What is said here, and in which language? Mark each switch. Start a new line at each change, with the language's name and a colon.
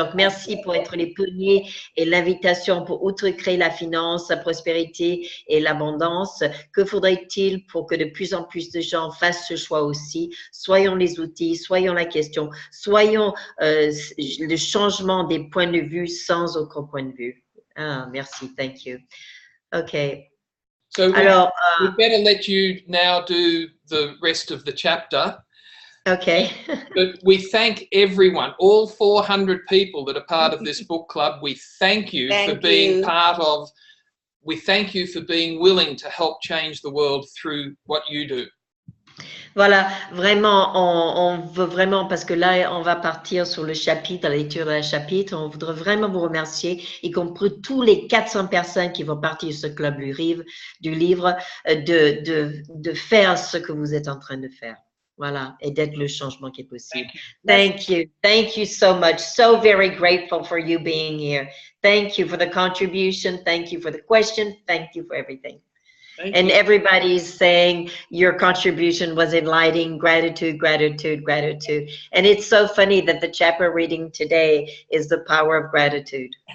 French: Donc, merci pour être les pionniers et l'invitation pour outrecréer la finance, la prospérité et l'abondance. Que faudrait-il pour que de plus en plus de gens fassent ce choix aussi? Soyons les outils, soyons la question, soyons le changement des points de vue sans aucun point de vue. Ah, merci,
English: thank you. Okay. So
French: Alors,
English: we better let you now do the rest of the chapter. Okay. But we thank everyone, all 400 people that are part of this book club. We thank you for being part of, we thank you for being willing to help change the world through what you do.
French: Voilà, vraiment, on veut vraiment, parce que là, on va partir sur le chapitre, la lecture d'un chapitre, on voudrait vraiment vous remercier, y compris tous les 400 personnes qui vont partir de ce club du livre, de faire ce que vous êtes en train de faire. Voilà, et d'être le changement qui est possible.
English: Thank you. Thank you so much. So very grateful for you being here. Thank you for the contribution. Thank you for the question. Thank you for everything. And everybody's saying your contribution was enlightening. Gratitude, gratitude, gratitude. And it's so funny that the chapter reading today is the power of gratitude.